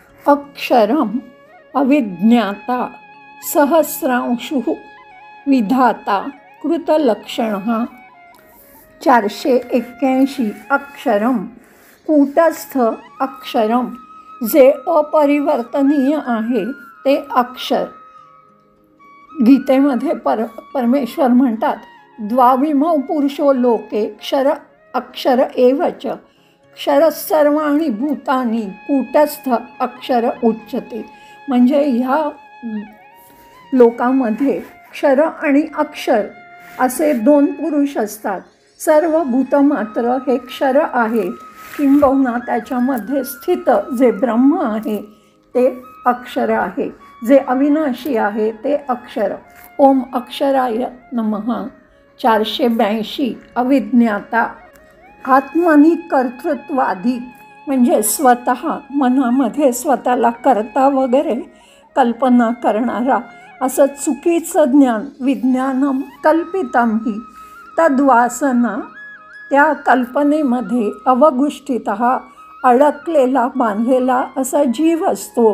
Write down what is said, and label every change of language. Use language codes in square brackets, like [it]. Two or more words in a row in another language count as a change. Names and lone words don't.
[sa] अक्षरम अविज्ञाता सहस्रांशुः विधाता कृतलक्षणः। 481 अक्षरम कूटस्थ अक्षरम, [mr] जे अपरिवर्तनीय आहे ते अक्षर। गीतेमध्ये परमेश्वर म्हणतात, [sa] द्वाविमौ पुरुषो लोके क्षर अक्षर एवच क्षर सर्वाणि भूतानि कूटस्थ अक्षर उच्यते। [mr] म्हणजे ह्या लोकांमध्ये क्षर आणि अक्षर असे दोन पुरुष असतात। सर्व भूत मात्र हे क्षर आहे, किंबहुना त्याच्यामध्ये स्थित जे ब्रह्म आहे ते अक्षर आहे, जे अविनाशी आहे ते अक्षर। [sa] ओम अक्षराय नमः। 482 अविज्ञाता आत्मनि कर्तृत्वादी, [mr] म्हणजे स्वतः मनामध्ये स्वतःला करता वगैरे कल्पना करणारा असं चुकीचं ज्ञान। [sa] विज्ञानम कल्पितम [mr] ही तद्वासना, त्या कल्पनेमध्ये अवगुष्ठितः अडकलेला बांधलेला असा जीव असतो।